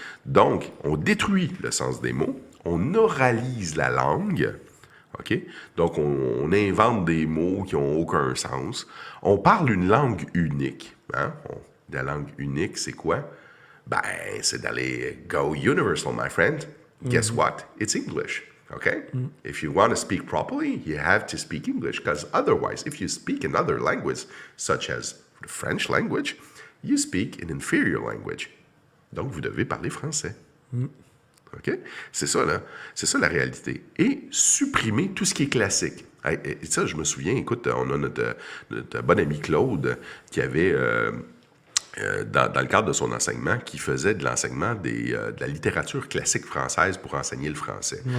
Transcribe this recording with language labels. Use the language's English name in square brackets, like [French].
[French] Donc, on détruit le sens des mots, on oralise la langue, OK? Donc, on invente des mots qui n'ont aucun sens. On parle une langue unique. Hein? la langue unique, c'est quoi? Ben, c'est d'aller [English] go universal, my friend. Guess what? It's English. Okay? If you want to speak properly, you have to speak English, because otherwise, if you speak another language, such as the French language, you speak an inferior language. [French] Donc, vous devez parler français. OK? C'est ça, là. C'est ça, la réalité. Et supprimer tout ce qui est classique. Et ça, je me souviens, écoute, on a notre bon ami Claude qui avait, dans le cadre de son enseignement, qui faisait de l'enseignement de la littérature classique française pour enseigner le français.